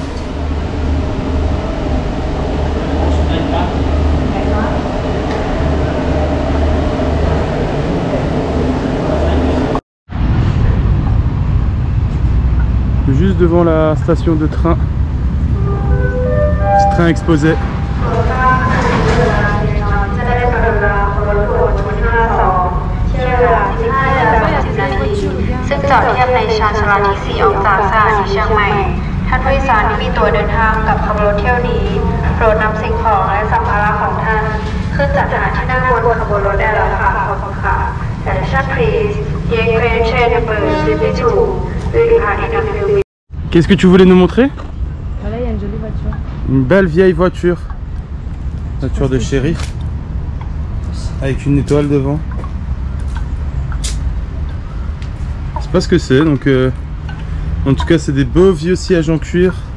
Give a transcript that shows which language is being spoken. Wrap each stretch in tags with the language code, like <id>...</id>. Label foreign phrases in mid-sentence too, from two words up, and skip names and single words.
<fr>Juste devant la station de train. Petit train exposé.</fr> <th>ซึ่งจอดเทียบในชานชาลาที่4ออกจากสถานีเชียงใหม่ท่านผู้โดยสารที่มีตั๋วเดินทางกับขบวนรถเที่ยวนี้โปรดนำสิ่งของและสัมภาระของท่านขึ้นจากฐานที่นั่งบนขบวนรถได้แล้วค่ะขอบคุณค่ะ</th> <en>Attention please, the train number 32</en> <fr>Qu'est-ce que tu voulais nous montrer? Voilà, il y a une jolie voiture. Une belle vieille voiture. Voiture de shérif. Avec une étoile devant. Je sais pas ce que c'est, donc en tout cas c'est des beaux vieux sièges en cuir.</fr>